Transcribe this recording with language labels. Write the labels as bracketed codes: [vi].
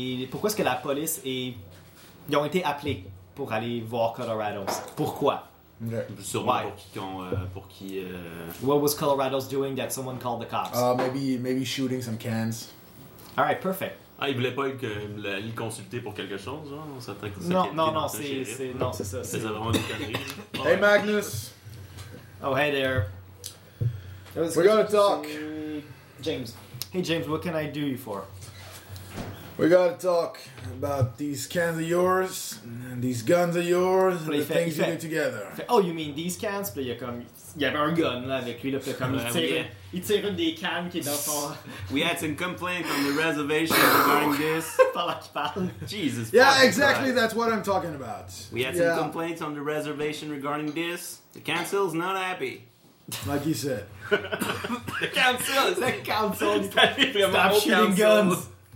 [fr] Pourquoi est-ce que la police ils ont été appelés pour aller voir Colorado's? Pourquoi? Yeah. Sûrement pour qui [en] what was Colorado's doing that someone called the cops? Maybe shooting some cans. All right, perfect. [fr] Ah, il voulait pas le consulter pour quelque chose, hein? C'est ça. [en] Hey Magnus. Oh, hey there. We're gonna talk. James. Hey James, what can I do you for? We gotta talk about these cans of yours, and these guns of yours, and the things you do together. Oh, you mean these cans? [fr] Puis il y avait un gun là avec lui, là, puis comme il tire une des cans qui est dans son. [en] We had some complaints on the reservation regarding this. [fr] Parle qui parle. [en] Jesus. Yeah, exactly, God. That's what I'm talking about. We had some complaints on the reservation regarding this. The council's not happy. Like you said. The council! The council! Stop shooting guns!